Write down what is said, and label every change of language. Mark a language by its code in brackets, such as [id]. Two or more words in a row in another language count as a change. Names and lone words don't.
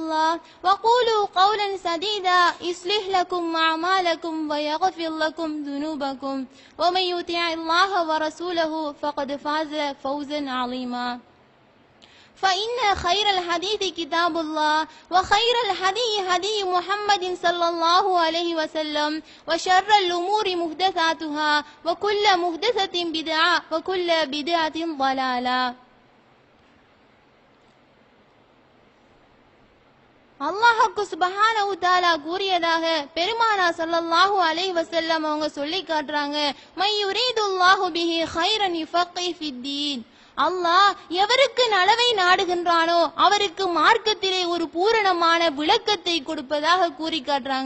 [ar] الله وقولوا قولا سديدا يصلح لكم أعمالكم ويغفر لكم ذنوبكم ومن يطع الله ورسوله فقد فاز فوزا عظيما فإن خير الحديث كتاب الله وخير الهدي هدي محمد صلى الله عليه وسلم وشر الأمور محدثاتها وكل محدثة بدعة وكل بدعة ضلالة. [ta] அல்லாஹ்வுக்கு [ar] سبحانه تعالى [ta] கூறியதாக பெருமானா [ar] صلى الله عليه وسلم [ta] அவங்க சொல்லி காட்டுறாங்க, [ar] من يرد الله به خيرا يفقهه في الدين. [ta] அல்லாஹ் எவருக்கு நலவை நாடுகின்றானோ அவருக்கு மார்க்கத்திலே ஒரு பூரணமான விளக்கத்தை கொடுப்பதாக கூறி காட்டுறாங்க.